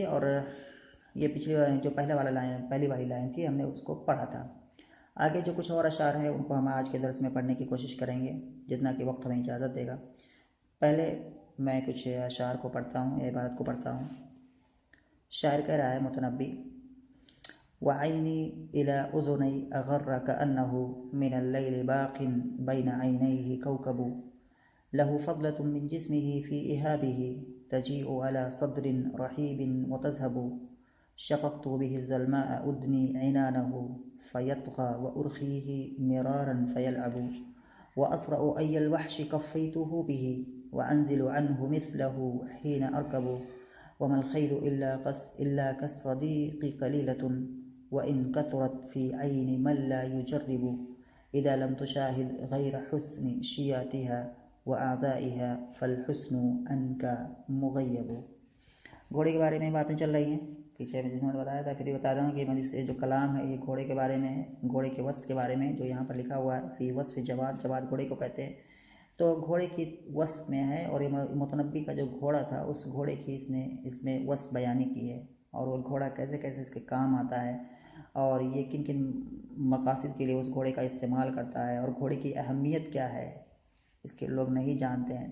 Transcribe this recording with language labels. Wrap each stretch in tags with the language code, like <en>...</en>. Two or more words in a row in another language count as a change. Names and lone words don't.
<ur>اور یہ پچھلی جو پہلی والی لائن تھی، ہم نے اس کو پڑھا تھا. آگے جو کچھ اور اشعار ہیں ان کو ہم آج کے درس میں پڑھنے کی کوشش کریں گے، جتنا کہ وقت ہمیں اجازت دے گا. پہلے میں کچھ اشعار کو پڑھتا ہوں، عبارت کو پڑھتا ہوں. شاعر کہہ رہا ہے متنبی,</ur> <ar>وعيني إلى أذني أغر كأنه من الليل باق بين عينيه كوكب له فضلة من جسمه في إهابه تجيء على صدر رحيب وتذهب شققت به ظلماء أدني عنانه فيطغى وأرخيه مرارا فيلعب وأصرع أي الوحش قفيته به وأنزل عنه مثله حين أركب وما الخيل إلا كالصديق قليلة وإن كثرت في عين من لا يجرب إذا لم تشاهد غير حسن شياتها وأعضائها فالحسن عنك مغيب.</ar> <ur>گھوڑے کے بارے میں باتیں چل رہی ہیں پیچھے میں، جس نے بتایا تھا، پھر بھی بتا رہا ہوں کہ یہ جو کلام ہے یہ گھوڑے کے بارے میں ہے، گھوڑے کے وصف کے بارے میں، جو یہاں پر لکھا ہوا ہے</ur> <ar>في وصف جواد,</ar> <ur>جواد گھوڑے کو کہتے ہیں. تو گھوڑے کی وصف میں ہے، اور یہ متنبی کا جو گھوڑا تھا اس گھوڑے کی اس میں وصف بیانی کی ہے، اور وہ گھوڑا کیسے کیسے اس کے کام آتا ہے اور یہ کن کن مقاصد کے لیے اس گھوڑے کا استعمال کرتا ہے، اور گھوڑے کی اہمیت کیا ہے، اس کے لوگ نہیں جانتے ہیں.</ur>